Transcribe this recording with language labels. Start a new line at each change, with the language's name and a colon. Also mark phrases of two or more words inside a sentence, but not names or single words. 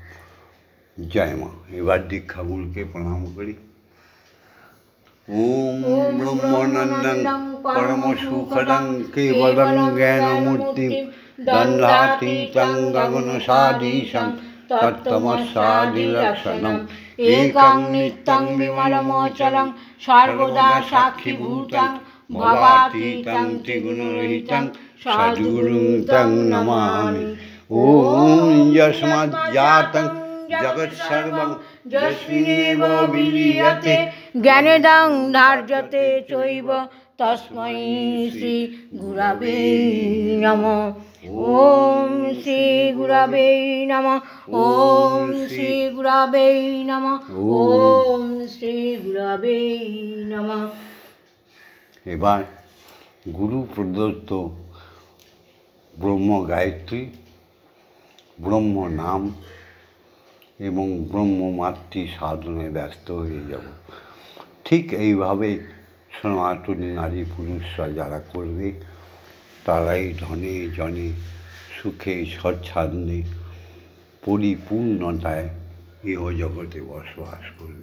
Bangla: জয় মা। এবার দীক্ষাগুরুকে প্রণাম করি।
Sanskrit: ওম ব্রহ্মানন্দং পরম সুখদং কেবলং জ্ঞানমূর্তিম দণ্ডাতীতং গগনসাদীশং তত্ত্বমস্যাদিলক্ষণম एकं नित्यं विमलमोचलं सर्वदा साक्षिभूतं भवातीतं त्रिगुणरहितं सद्गुरुं तं नमामि। ॐ यस्माज्जातं जगत्सर्वं यस्मिन्नेव विलीयते ज्ञानेदं धार्यते चैव तस्मै श्री गुरवे नमः। ओम श्री गुरवे नमः। ओम श्री गुरवे नमः। ओम श्री गुरवे नमः।
Bangla: এবার গুরু প্রদত্ত ব্রহ্ম গায়ত্রী, ব্রহ্ম নাম এবং ব্রহ্মমাতৃ সাধনায় ব্যস্ত হয়ে যাব। ঠিক এইভাবে সনাতনী নারী পুরুষরা যারা করবে তারাই ধনে জনে সুখে স্বচ্ছন্দে পরিপূর্ণতায় ইহজগতে বসবাস করবে।